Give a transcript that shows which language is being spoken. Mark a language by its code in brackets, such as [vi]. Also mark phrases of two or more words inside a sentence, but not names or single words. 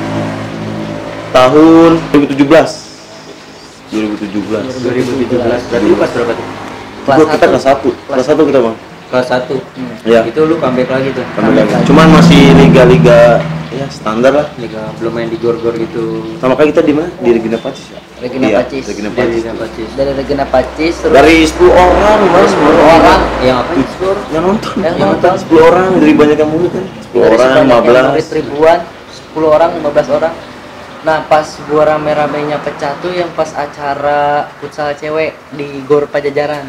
[id] Tahun 2017. 2017. Berarti lu pas berapa tuh? Kita kelas 1. Kelas 1 kita, Bang. Kelas 1. Iya. Itu lu comeback lagi tuh. Cuman masih liga-liga ya standar lah. Liga belum main di gor-gor gitu. Sama kayak kita di mana? Di Regina Pacis ya? Regina Iya, Pacis. Regina Dari Pacis. Pacis. Dari Regina Pacis terus Dari 10 orang, Mas. 10 orang Yang apa? Yang nonton. Yang nonton. 10 orang dari banyak yang murid kan. 10 dari orang, sebanyak yang murid 15. ribuan, 10 orang, 15 orang. Nah pas gua rame-ramenya pecah tuh yang pas acara futsal cewek di Gor Pajajaran.